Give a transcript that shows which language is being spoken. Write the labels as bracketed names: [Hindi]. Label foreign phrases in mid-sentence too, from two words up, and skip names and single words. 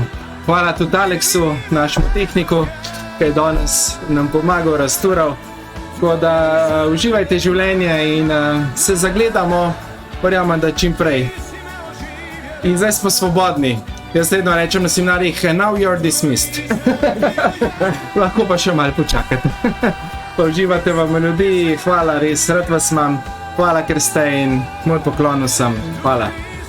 [Slovenian] Hvala tudi Aleksu, našemu tehniku, ki je danes nam pomagal, raztural. Tako da uživajte življenje in se zagledamo, verjamem, da čim prej. In zdaj smo svobodni. Jaz vedno rečem na seminarjih, [English] now you're dismissed. [Slovenian] Lahko pa še malo počakate. Pa uživate v melodiji, hvala res, rad vas imam, hvala, ker ste in moj poklon vsem. Hvala.